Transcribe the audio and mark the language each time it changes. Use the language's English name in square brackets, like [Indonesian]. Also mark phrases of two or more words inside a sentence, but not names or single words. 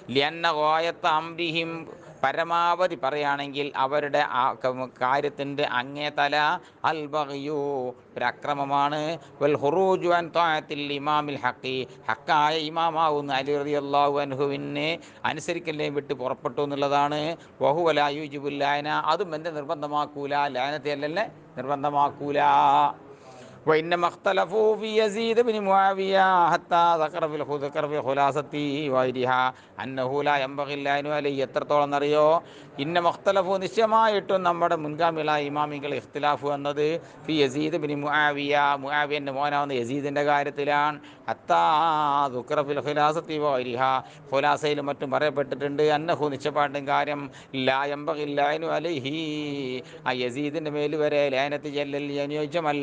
[Arabic] لأن غاية أمرهم, [Malayalam] പരമാവധി പറയുകയാണെങ്കിൽ അവരുടെ ആ കാര്യത്തിൻ്റെ അങ്ങേ തല [Arabic] البغي [Malayalam] ഒരു അക്രമമാണ്. [Arabic] والخروج عن طاعة الإمام الحق [Malayalam] ഹക്കായ ഇമാമാവുന്ന അലി റളിയല്ലാഹു അൻഹുവിനെ അനുസരിക്കലിനെ വിട്ട് പുറപ്പെട്ടു എന്നുള്ളതാണ്. [Arabic] وهو لا يوجب اللعن [Malayalam] അതും എൻ്റെ നിർബന്ധമാക്കൂല, ലഅനത്തെ അല്ലല്ലേ നിർബന്ധമാക്കൂല. [Arabic] وإنما اختلفوا في يزيد بن معاوية حتى ذكر في خلاصة وغيرها أنه لا ينبغي اللعن عليه. [Malayalam] എത്രത്തോളം എന്നറിയോ? [Arabic] إنما اختلفوا [Malayalam] നിശ്ചയമായിട്ടും നമ്മുടെ മുൻഗാമികളായ ഇമാമികൾ ഇഖ്തിലാഫ് വന്നത് [Arabic] في يزيد بن معاوية [Malayalam] മുആവിയൻ്റെ മോനാവുന്ന യസീദിൻ്റെ കാര്യത്തിലാണ്. [Arabic] حتى ذكر في الخلاصة وغيرها [Malayalam] ഖുലാസയിലും മറ്റും പറയപ്പെട്ടിട്ടുണ്ട് അന്നഹു നിശ്ചയപ്പാട്ടും കാര്യം [Arabic] لا ينبغي لعنه عليه [Malayalam] ആ യസീദിൻ്റെ മേൽ വരെ ലഅനത്ത് ചെല്ലൽ അനുയോജ്യമല്ല.